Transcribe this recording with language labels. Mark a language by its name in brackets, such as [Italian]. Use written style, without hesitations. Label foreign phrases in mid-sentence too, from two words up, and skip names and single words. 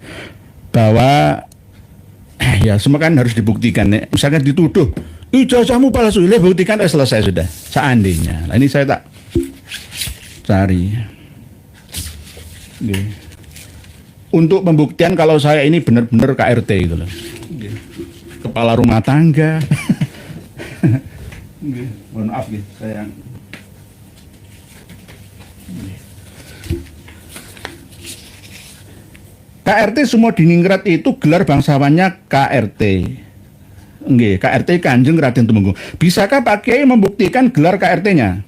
[Indonesian] Bahwa ya semua kan harus dibuktikan. Misalkan dituduh ijazahmu palsu, buktikan selesai sudah. Seandainya. Nah, ini saya tak cari. Nggih. Untuk pembuktian kalau saya ini benar-benar KRT gitu loh. Nggih. Kepala rumah tangga. Nggih. Mohon maaf nggih, saya KRT semua diningrat itu gelar bangsawannya KRT. Nggih, KRT Kanjeng Raden Temenggung. Bisakah Pak Kiai membuktikan gelar KRT-nya?